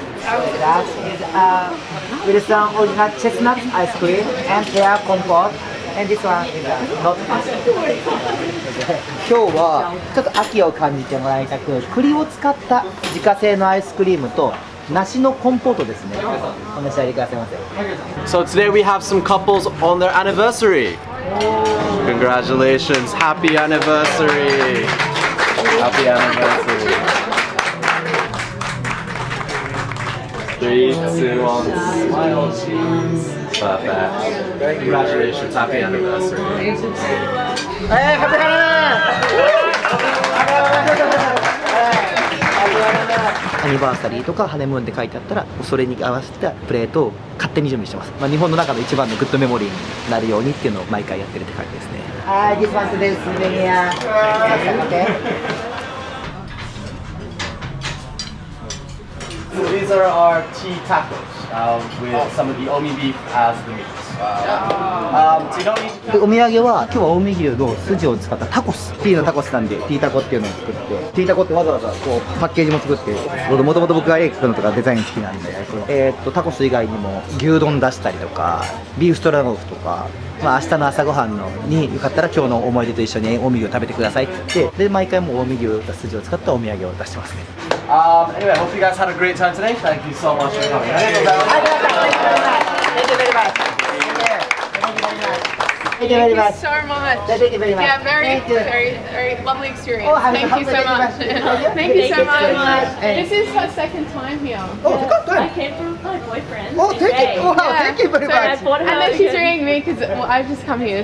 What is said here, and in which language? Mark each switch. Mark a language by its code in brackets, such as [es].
[en] That is Wilson original chestnut ice cream and pear compote, and this one is not. [ja] 今日はちょっと秋を感じてもらいたく、栗を使った自家製のアイスクリームと梨のコンポートですね。お召し上がりくださいませ。 [en] So today we have some couples on their anniversary. Congratulations, happy anniversary. Happy anniversary. 3, 2, 1, smile. Perfect. Congratulations, happy anniversary. Hey, happy anniversary! [ja] アニバーサリーとかハネムーンって書いてあったら、それに合わせたプレートを勝手に準備してます。まあ、日本の中の一番のグッドメモリーになるようにっていうのを毎回やってるって感じですね。 [en] はい、this one today's souvenir. Okay. So these are our tea tacos with some of the omi beef as the meat. So you don't need to [ja] お土産は今日は近江牛の筋を使ったタコス、ティーのタコスなんでティータコっていうのを作って、ティータコってわざわざこうパッケージも作って、もともと僕が絵描くのとかデザイン好きなんで、タコス以外にも牛丼出したりとかビーフストロガノフとか、まあ明日の朝ごはんのによかったら今日の思い出と一緒に近江牛を食べてくださいって言って、で毎回もう近江牛の筋を使ったお土産を出してますね。 [en] Anyway, I hope you guys had a great time today. Thank you so much for coming. [ja] ありがとうございます。 [en] Thank you very much. Thank you very much. So much. Thank you very much. Yeah, very lovely experience. Thank you so much. Thank you so much. This is her second time here. Oh, second time. I came from my boyfriend. Oh, thank you. Wow, thank you very much. And then she's ringing me because I've just come here.